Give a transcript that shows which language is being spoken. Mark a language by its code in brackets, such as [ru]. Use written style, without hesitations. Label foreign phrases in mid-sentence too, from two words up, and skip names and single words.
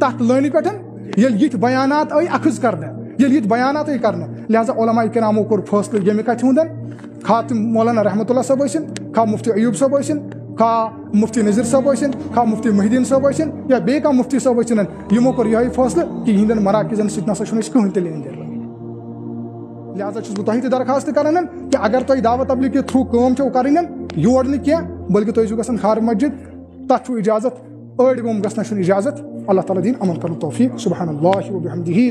[ks] تتھ لٲنہِ پٮ۪ٹھ ییٚلہِ یِتھۍ بیانات آیہِ اخذ کرنہٕ ییٚلہِ یِتھۍ بیانات آیہِ کرنہٕ لہذا علماء کرامو کوٚر فٲصلہٕ ییٚمہِ کتھِ ہُنٛد خا تِم مولانا رحمۃ اللہ صٲب ٲسِن کھا مفتی ایوب صٲب ٲسِن کھا مفتی نذیر صٲب ٲسِن کھا مفتی محی الدین صٲب ٲسِن یا بیٚیہِ کانٛہہ مفتی صٲب ٲسِن یِمو کوٚر یِہوے فٲصلہٕ کہِ یِہنٛدٮ۪ن مراکزن سۭتۍ نسا چھُنہٕ أسۍ کٕہٕنۍ تہِ لین دین لہذا چھُس بہٕ تۄہہِ تہِ درخواست کران کہ اگر تۄہہِ دعوت تبلیغ کے تھرو کٲم چھو کرٕنۍ یور نہٕ کینٛہہ بلکہ تُہۍ ٲسِو گژھان کھار مسجد تتھ چھُ اجازت أڑۍ گوٚم گژھنس چھُنہٕ اجازت اللہ تعالیٰ دِیِن عمل کرنُک توفیق [ar] سبحان اللہ وبحمدہ